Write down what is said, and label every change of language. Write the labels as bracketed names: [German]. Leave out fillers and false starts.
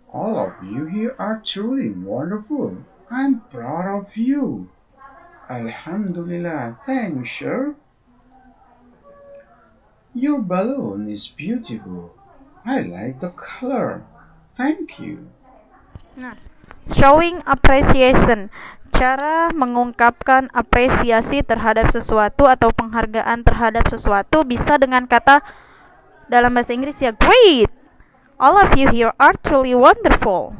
[English] All of you here are truly wonderful. I'm proud of you. Alhamdulillah. Thanks, sir. Your balloon is beautiful. I like the color. Thank you. [Indonesian] Nah, showing appreciation, cara mengungkapkan apresiasi terhadap sesuatu atau penghargaan terhadap sesuatu bisa dengan kata dalam bahasa Inggris ya, great. [English] All of you here are truly wonderful.